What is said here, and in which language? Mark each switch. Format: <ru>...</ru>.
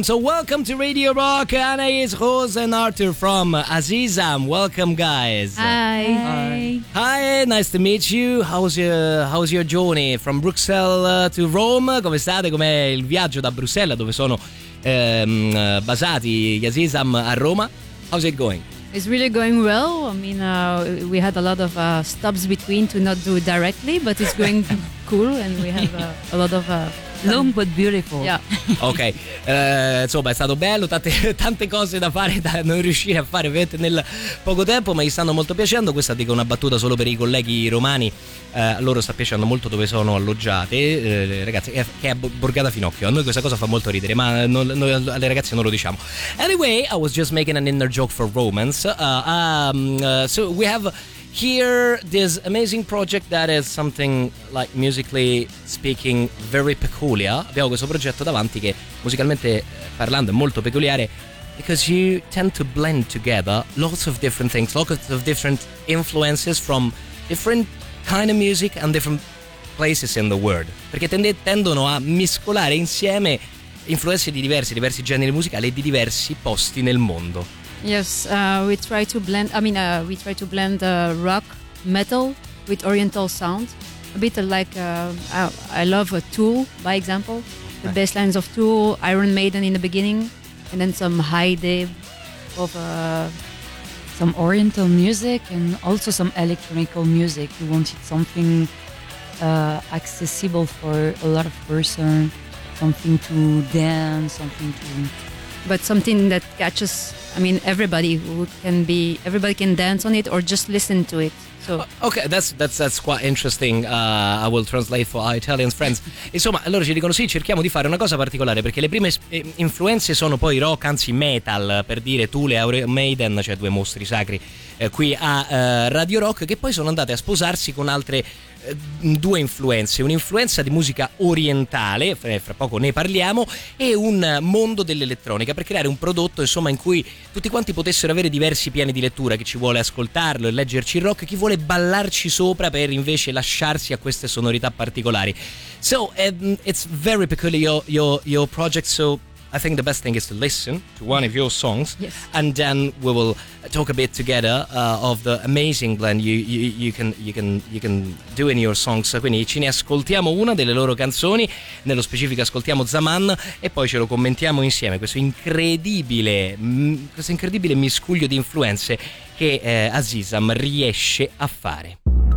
<en>So welcome to Radio Rock, Anaïs, Rose and Arthur from Azizam. Welcome, guys. Hi. Hi. Hi, nice to meet you. How's your journey from Bruxelles to Rome?</en> <it>Come state? Com'è il viaggio da Bruxelles, dove sono basati gli Azizam, a Roma?</it> <en>How's it going? It's really going well. I mean, we had a lot of stops between to not do directly, but it's going cool, and we have a lot of long but beautiful. Yeah.</en> <it>Ok, insomma, è stato bello, tante cose da fare, da non riuscire a fare ovviamente nel poco tempo, ma gli stanno molto piacendo. Questa, dico una battuta solo per i colleghi romani, loro sta piacendo molto dove sono alloggiate, ragazzi, che è Borgata Finocchio. A noi questa cosa fa molto ridere, ma noi alle ragazze non lo diciamo.</it> <en>Anyway, I was just making an inner joke for Romans. So we have here this amazing project that is something like musically speaking very peculiar.</en> <it>Abbiamo questo progetto davanti che musicalmente parlando è molto peculiare,</it> <en>because you tend to blend together lots of different things, lots of different influences from different kind of music and different places in the world.</en> <it>Perché tendono a mescolare insieme influenze di diversi generi musicali e di diversi posti nel mondo.</it> <en>Yes, we try to blend rock, metal with oriental sound. A bit like I love Tool, by example. The bass lines of Tool, Iron Maiden in the beginning, and then some high dive of some oriental music and also some electronical music. We wanted something accessible for a lot of person, something to dance, something to... But something that catches, I mean, everybody who can be, everybody can dance on it or just listen to it. So okay, that's quite interesting. I will translate for our Italian friends.</en> <it>Insomma, allora ci dicono sì, cerchiamo di fare una cosa particolare, perché le prime influenze sono poi rock, anzi metal, per dire Tool e Iron Maiden, cioè due mostri sacri qui a Radio Rock, che poi sono andate a sposarsi con altre due influenze, un'influenza di musica orientale, fra poco ne parliamo, e un mondo dell'elettronica, per creare un prodotto, insomma, in cui tutti quanti potessero avere diversi piani di lettura: chi ci vuole ascoltarlo e leggerci il rock, chi vuole ballarci sopra per invece lasciarsi a queste sonorità particolari.</it> <en>So it's very peculiar your project, so I think the best thing is to listen to one of your songs. Yes. And then we will talk a bit together of the amazing blend you can do in your songs.</en> <it>Quindi ci ne ascoltiamo una delle loro canzoni, nello specifico ascoltiamo Zaman, e poi ce lo commentiamo insieme, questo incredibile miscuglio di influenze che Azizam riesce a fare.</it>